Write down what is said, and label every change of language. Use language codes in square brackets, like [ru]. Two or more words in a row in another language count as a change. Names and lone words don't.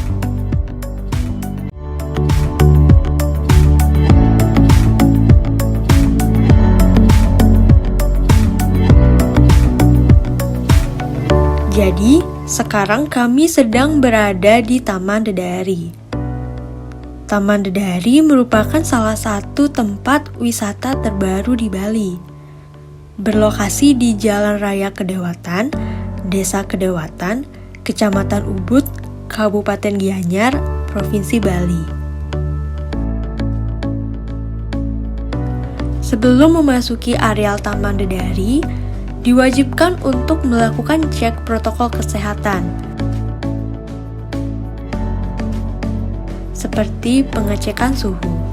[id] Jadi, sekarang kami sedang berada di Taman Dedari. Taman Dedari merupakan salah satu tempat wisata terbaru di Bali. Berlokasi di Jalan Raya Kedewatan, Desa Kedewatan, Kecamatan Ubud, Kabupaten Gianyar, Provinsi Bali. Sebelum memasuki areal Taman Dedari, diwajibkan untuk melakukan cek protokol kesehatan, seperti pengecekan suhu.